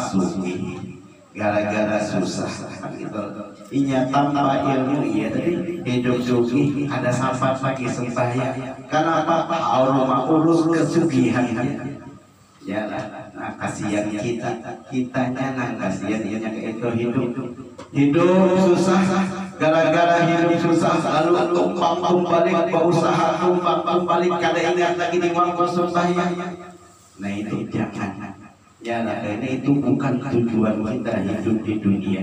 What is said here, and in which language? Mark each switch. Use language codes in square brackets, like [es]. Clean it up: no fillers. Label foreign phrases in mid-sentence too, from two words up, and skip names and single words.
[bjn] Sugi, gara-gara susah. Gitu. Inya tanpa ilmu, ya tadi hidup sugi, kada sempat lagi sembahyang. Kenapa? Allah urus kesugihan. Ya lah, nah kasihan kitanya, nah kasihan ianya itu hidup susah, gara-gara hidup susah lalu tumpang balik berusaha tumpang balik kada ingat lagi di waktu sembahyang. Nah itu jangan. Ya lah, ini itu bukan tujuan kita hidup di dunia.